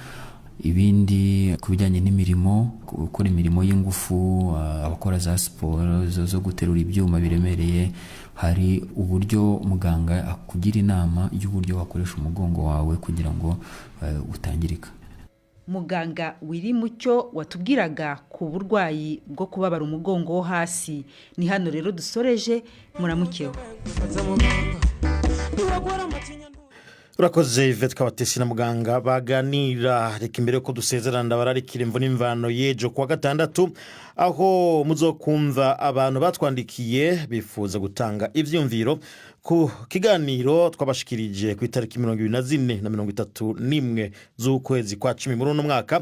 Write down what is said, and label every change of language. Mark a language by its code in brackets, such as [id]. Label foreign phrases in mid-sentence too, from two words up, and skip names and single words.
[rw] Ibindi, ku bijyanye n'imirimo, gukora imirimo y'ingufu, abakora za siporo zo guterura ibyuma biremereye, hari uburyo muganga akugira inama y'uburyo wakoresha umugongo wawe kugira ngo utangirika. Muganga Wirimucyo watubwiraga ku burwayi bwo kubabara umugongo wo hasi. Ni hano rero dusoreje, muramukeho. Urakoze Yvette Kabatesi na muganga baganira. [rn] Reka imbere ko dusezerana ndabararikira imvo n'imvano y'ejo kuwa gatandatu, aho muzokumva abantu batwandikiye bifuza gutanga ivyumviro ku kiganiro twabashikirije ku itariki 24 na 31 z'ukwezi kwa 10 muri uno mwaka.